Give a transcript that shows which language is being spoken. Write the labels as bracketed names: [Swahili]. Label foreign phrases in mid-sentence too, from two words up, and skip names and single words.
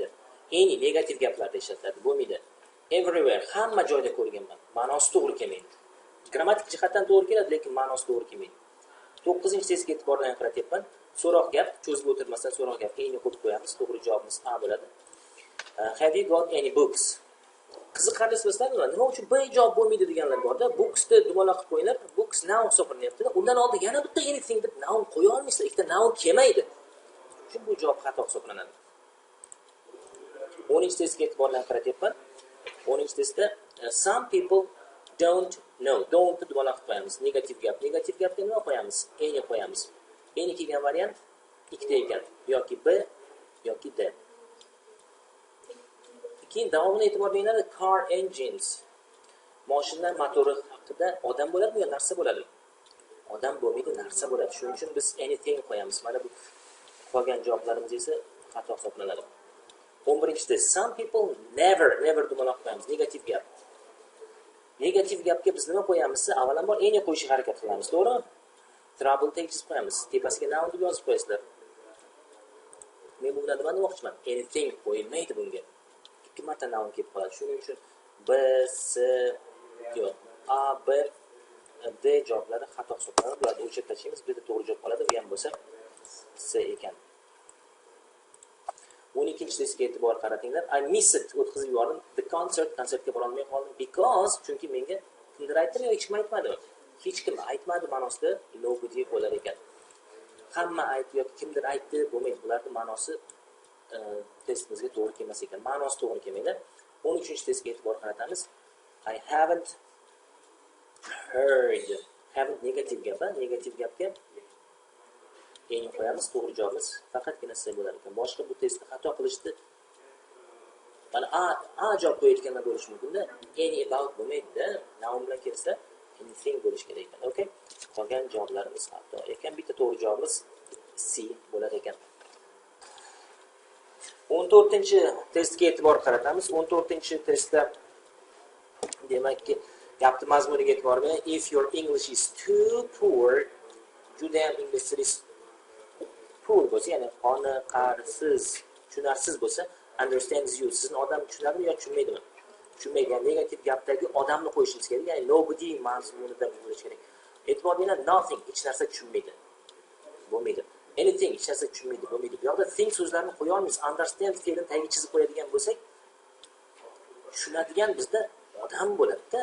[Uzbek] Any negativ gaplarda ishlatiladi. Bo'lmaydi. Everywhere, hamma joyda ko'rganman. Ma'nosi to'g'ri kelmaydi. Grammatik jihatdan to'g'ri keladi, lekin ma'nosi to'g'ri kelmaydi. 9-testga e'tibordan qaratyapman. So'roq gap, cho'zib o'tirmasdan so'roq gapga eng qo'yib qo'yamiz. To'g'ri javobimiz A bo'ladi. [English] Have you got any books? [Uzbek] Qiziqarli sizlarmi? Nima uchun B javob bo'lmaydi deganlar borda. Booksni dumaloq qilib qo'yinglar. Books noun hisoblanyapti. Undan oldin yana bitta anything deb noun qo'ya olmaysizlar. Ikkita noun kelmaydi. Shuning bu javob xato hisoblanadi. 10-testga e'tibordan qaratyapman. [English] 10-testda some people don't know. [Uzbek] Don't dumaloq qilib qo'yamiz. Negativ gap. Negativ gapga nima qo'yamiz? Any qo'yamiz. Any kelgan variant ikkita ekan. Yoki B yoki D. Keyin davomini e'tibor beringlar, [English] car engines. [Uzbek] Mashinalar motori haqida odam bo'ladimi yo narsa bo'ladimi? Odam bo'lmaydi, narsa bo'ladi. Shuning uchun biz anything qo'yamiz. Mana bu qolgan javoblarimiz esa xato hisoblanadi. 11-da [English] some people never [Uzbek] dumaloq qo'yamiz. Negativ gap. Negativ gapga biz nima qo'yamiz? Avvalambor any qo'yishga harakat qilamiz, to'g'rimi? [English] Trouble takes qo'yamiz. [Uzbek] Tepasiga noun deb yozib qo'yasizlar. Men bundan nima demoqchiman? Anything qo'yilmaydi bunga. Ikki marta noun kelib qoladi. Shuning uchun B, C, yo'q. A, B, D javoblari xato hisoblanadi. Bularni o'chirib tashlaymiz. Bizda to'g'ri javob qoladi. Bu ham bo'lsa C ekan. 12-testga e'tibor qaratinglar. [English] I missed [Uzbek] o'tkazib yubordim. The konsertga bora olmay qoldim because chunki menga kimdir aytdimi yo hech kim aytmadi. Hech kim aytmadi ma'nosida nobody bo'lar ekan. Hamma aytdi yoki kimdir aytdi bo'lmaydi. Bularning ma'nosi testimizga to'g'ri kelmas ekan. Ma'nosi to'g'ri kelmaydi. 13-testga e'tibor qaratamiz. [English] I haven't heard. [Uzbek] Haven't negativ gap, negativ gapga eng qo'yamiz. To'g'ri javobimiz faqatgina C bo'lar ekan. Boshqa bu testni xato qilishdi. Mana A javob qo'yayotganlar bo'lishi mumkin-da. [English] Any about [Uzbek] bo'lmaydi-da. Noun bilan kelsa anything bo'lish kerak ekan. Okay? Qolgan javoblarimiz xato ekan. Bitta to'g'ri javobimiz C bo'lar ekan. 14-testga e'tibor qaratamiz. 14-testda demakki gapni mazmuniga e'tibor bering. [English] If your English is too poor, [Uzbek] juda ham inglizingiz poor bo'lsa, ya'ni qoniqarsiz, tushunarsiz bo'lsa, [English] understands you. [Uzbek] Sizni odam tushunadimi yo tushunmaydimi? Tushunmaydi. Ya'ni negativ gapdagi odamni qo'yishingiz kerak. Ya'ni nobody mazmunida bo'lish kerak. E'tibor bering, nothing, hech narsa tushunmaydi. Bo'lmaydi. Anything, hech narsa tushunmaydi, bo'lmaydi. Bu yoqda think so'zlarini qo'ya olmaymiz. Understand fe'lini tagiga chizib qo'yadigan bo'lsak, tushunadigan bizda odam bo'ladi-da.